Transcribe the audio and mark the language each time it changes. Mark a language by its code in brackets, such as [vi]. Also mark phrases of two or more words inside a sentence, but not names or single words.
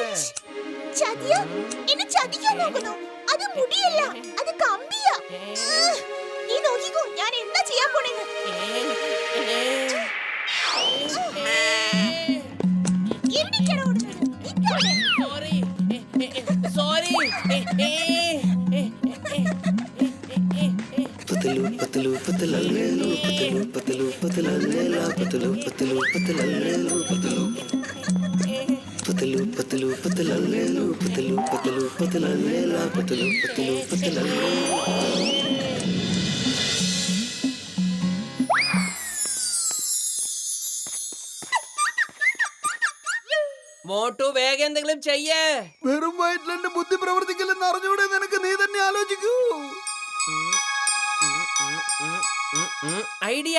[ml] ചതിയ, എന്നെ ചതിക്കാൻ നോക്കുന്നു. അത് മുടിയല്ല, അത് കമ്പിയാ. നീ നോക്കിക്കോ, ഞാൻ എന്താ ചെയ്യാൻ പോണെന്ന്. എവിടേക്കാണ് ഓടുന്നത്? നിൽക്കവിടെ. സോറി. पतलू पतलू पतलल्लू पतलू पतलू पतलल्ला पतलू पतलू पतलल्लू पतलू पतलू पतलू पतलल्लू पतलू पतलू पतलल्ला पतलू पतलू पतलल्लू മോട്ടു, വേഗം എന്തെങ്കിലും ചെയ്യേ. വെറും വയറ്റിൽ എന്റെ ബുദ്ധി പ്രവർത്തിക്കില്ലെന്ന് അറിഞ്ഞൂടെ നിനക്ക്? നീ തന്നെ ആലോചിക്കൂ. ഐഡിയ.